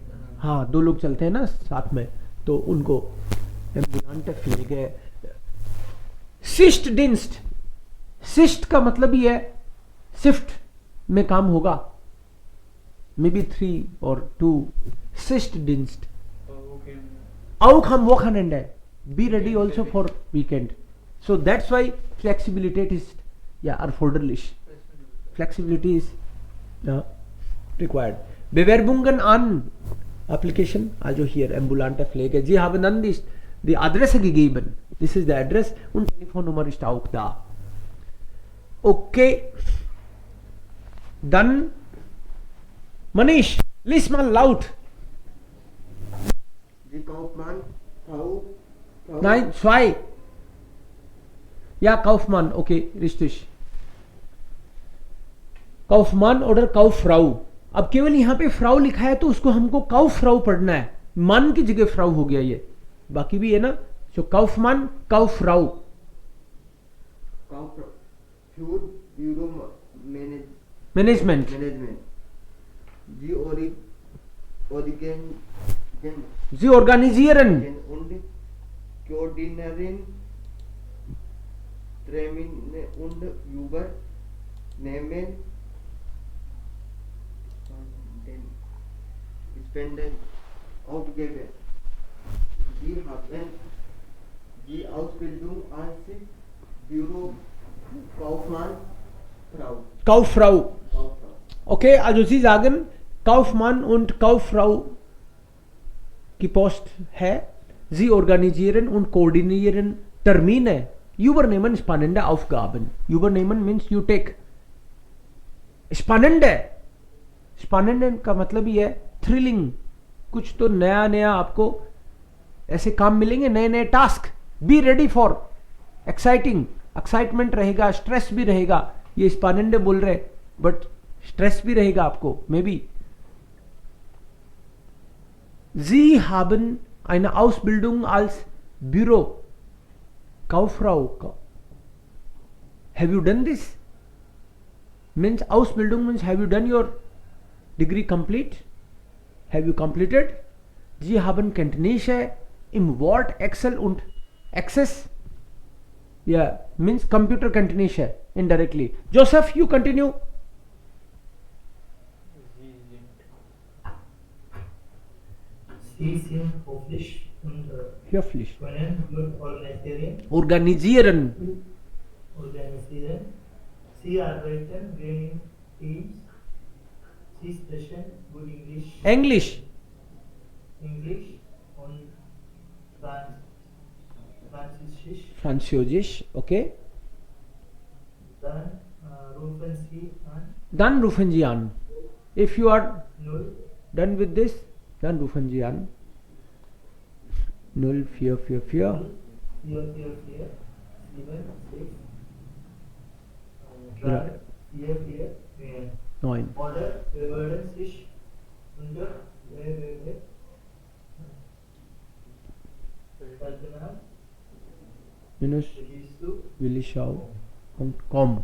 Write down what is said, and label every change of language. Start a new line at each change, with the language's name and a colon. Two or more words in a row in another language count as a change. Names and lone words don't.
Hindi: हाँ 2 लोग चलते हैं ना साथ में, तो उनको
German: ambulante Pflege. Schicht Dienst,
Hindi: शिफ्ट का मतलब ही है शिफ्ट में काम होगा,
English: may be
Hindi: 3 और 2
German: Schicht Dienst. Auch am Wochenende,
English: be ready also for weekend. So that's why flexibility is erforderlich. Flexibility is required.
German: Bewerbungen an Application, also hier ambulante Pflege. Sie haben dann die Adresse gegeben.
English: This is the address
German: und Telefonnummer ist auch da.
English: Okay.
German: Dann Manish, lies mal laut. Die Kaufmann, Frau. Nein, 2. Ja, Kaufmann, okay, richtig. Kaufmann oder Kauffrau.
Hindi: अब केवल यहां पे फ्राउ लिखा है तो उसको हमको काउफ्राउ पढ़ना है, मन की जगह फ्राउ हो गया ये, बाकी भी है ना.
German: सो Kaufmann, Kauffrau. Für Büro Management. Sie organisieren und koordinieren Termine und übernehmen Spenden Aufgaben. Sie haben die Ausbildung als Bürokaufmann, Kauffrau. Okay, also Sie sagen Kaufmann und Kauffrau
Hindi: की पोस्ट है.
German: Sie organisieren und koordinieren Termine. Übernehmen spannende Aufgaben. Übernehmen means you take. Spannende.
Hindi: Spannende का मतलब ही है थ्रिलिंग. कुछ तो नया नया आपको ऐसे काम मिलेंगे, नए नए टास्क.
English: be ready for exciting.
Hindi: एक्साइटमेंट रहेगा, स्ट्रेस भी रहेगा. ये स्पैनेंडे बोल रहे बट स्ट्रेस भी रहेगा आपको
English: may be.
German: Sie haben eine Ausbildung als Bürokauffrau.
English: Have you done this? Means Ausbildung means have you done your degree complete? Have you completed?
German: Sie haben Kenntnisse im Word, Excel und Access.
English: Yeah, means computer Kenntnisse indirectly. Joseph, you continue.
German: Sie sind höflich und Höflich. können gut organisieren. Sie arbeiten in Teams. Sie sprechen gut English. und Französisch, okay. Dann rufen Sie an.
English: If you are 0 done with this,
German: dann rufen Sie an. 0444 444 Drei. 44 9. Oder bewerben sich unter Willischau.com.